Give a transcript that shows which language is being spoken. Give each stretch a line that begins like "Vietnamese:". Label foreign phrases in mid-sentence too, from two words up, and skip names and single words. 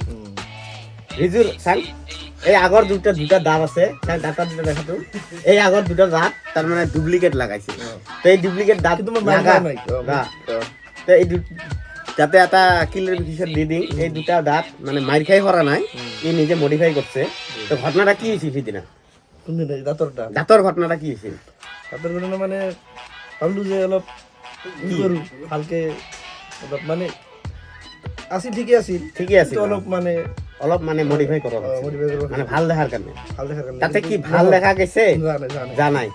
Assamese: ৰিজুৰ চাং এই আগৰ দুটা দাঁত আছে, দাঁতৰ দুটা দেখাটো, এই আগৰ দুটা দাঁত তাৰমানে ডুপ্লিকেট লাগাইছিল। তো এই ডুপ্লিকেট দাঁত যাতে এটা ক্লিয়াৰিফিকেশ্যন দি দিম, এই দুটা দাঁত মানে মাৰ খাই কৰা নাই, ই নিজে মডিফাই করছে। তো ঘটনাটা কি হয়েছিল সিদিনা? দাঁতৰ ঘটনাটা কি হৈছিল? দাঁতৰ ঘটনা মানে ভাবলো যে অলপ ই কৰো ভালকে, অলপ মানে আছিল ঠিকে আছিল, কিন্তু অলপ মানে মডিফাই কৰা মানে ভাল দেখাৰ কাৰণে। তাতে কি ভাল দেখা গৈছে জানাই?